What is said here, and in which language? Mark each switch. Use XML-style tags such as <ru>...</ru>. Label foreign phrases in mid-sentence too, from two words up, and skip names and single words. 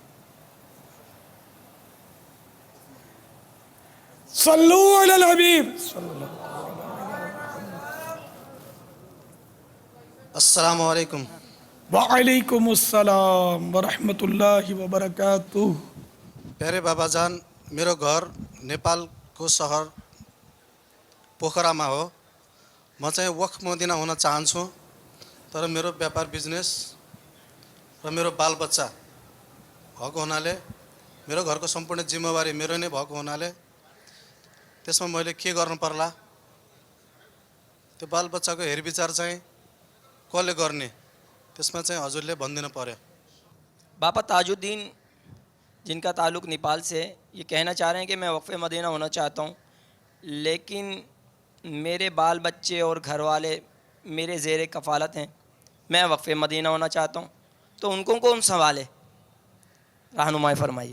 <ar>صلو علی الحبیب۔ السلام علیکم۔ وعلیکم السلام ورحمۃ اللہ وبرکاتہ۔</ar> <ne>प्यारे बाबा जान, मेरो घर नेपालको सहर पोखरामा हो। म चाहिँ वक्फ मदिना हुन चाहन्छु, तर मेरो व्यापार बिजनेस र मेरो बालबच्चा भएको हुनाले, मेरो घरको सम्पूर्ण जिम्मेवारी मेरो नै भएको हुनाले त्यसमा मैले के गर्नु पर्ला, त्यो बालबच्चाको हेरविचार चाहिँ कसले गर्ने, त्यसमा चाहिँ हजुरले भनिदिनु पर्यो।</ne> <ur>بابا تاج الدین جن کا تعلق نیپال سے، یہ کہنا چاہ رہے ہیں کہ میں وقف مدینہ ہونا چاہتا ہوں، لیکن میرے بال بچے اور گھر والے میرے زیر کفالت ہیں، میں وقف مدینہ ہونا چاہتا ہوں، تو ان کو کون سنبھالے، رہنمائی فرمائیے.</ur>